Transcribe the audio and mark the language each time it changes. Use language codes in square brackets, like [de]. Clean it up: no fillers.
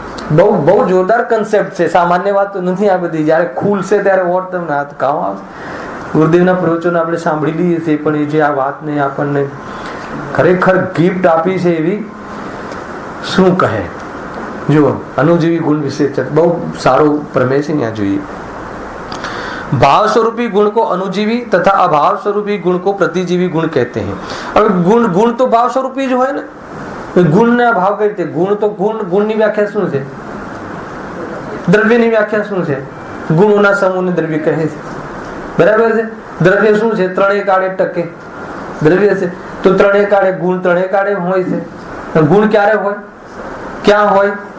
[gu] બહુ બહુ જોરદાર કન્સેપ્ટ છે, સામાન્ય વાત તો નથી આ બધી. જયારે ખુલશે ત્યારે ઓર તમને આ કામ આવશે. ગુરુદેવના પ્રવચનો આપણે સાંભળી લઈએ છીએ, પણ એ જે આ વાતને આપણને ખરેખર ગિફ્ટ આપી છે એવી શું કહે. જો અનુજીવી ગુણ વિશે બહુ સારો પ્રમેય છે. ત્યાં જોઈએ [hi] भाव स्वरूपी गुण को अनुजीवी तथा अभाव स्वरूपी गुण को प्रतिजीवी गुण कहते हैं. अब गुण गुण तो भाव स्वरूपी जो है ना, गुण ने भाव कहते हैं. [gu] गुण तो गुण ની વ્યાખ્યા શું છે? દ્રવ્ય ની વ્યાખ્યા શું છે? ગુણોના સમૂહને દ્રવ્ય કહે છે. બરાબર છે. દ્રવ્ય શું છે? ત્રણેય કાળે ટકે દ્રવ્ય છે. તો ત્રણેય કાળે ગુણ ત્રણેય કાળે હોય છે. ગુણ ક્યારે હોય? ક્યાં હોય?